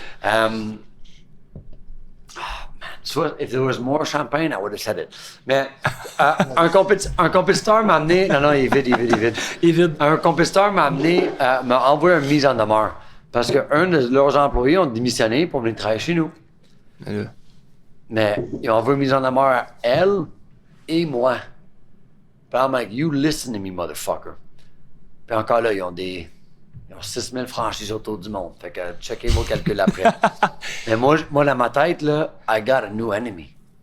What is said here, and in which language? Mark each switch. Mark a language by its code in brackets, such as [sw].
[en] Man, if there was more champagne, I would have said it. [fr] Mais un compétiteur m'a amené. Non, il est vide. Un compétiteur m'a envoyé une mise en demeure. Parce qu'un de leurs employés ont démissionné pour venir travailler chez nous. Mais ils ont envoyé une mise en demeure à elle et moi. Puis [en] I'm like, you listen to me, motherfucker. [fr] Puis encore là, ils ont 6000 franchises autour du monde. Fait que checkez vos calculs après. Mais moi, dans ma tête, là, [en] I got a new enemy.